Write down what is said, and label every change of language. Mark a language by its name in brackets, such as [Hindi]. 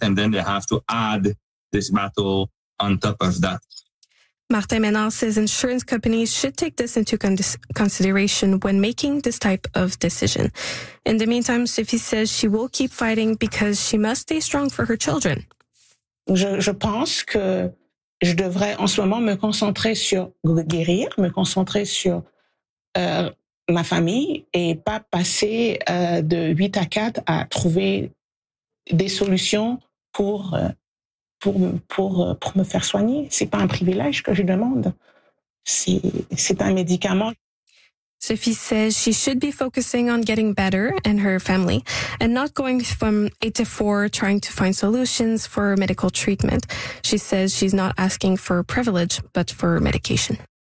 [English] And then they have to add this battle on top of that. Martin Ménard says insurance companies should take this into consideration when making this type of decision. In the meantime, Sophie says she will keep fighting because she must stay strong for her children. [French] Je pense que je devrais en ce moment me concentrer sur guérir, me concentrer sur ma famille et pas passer de 8 à 4 à trouver des solutions pour me faire soigner. C'est pas un privilège que je demande. C'est un médicament. [English] Sophie says she should be focusing on getting better and her family and not going from 8 to 4 trying to find solutions for medical treatment. She says she's not asking for privilege, but for medication.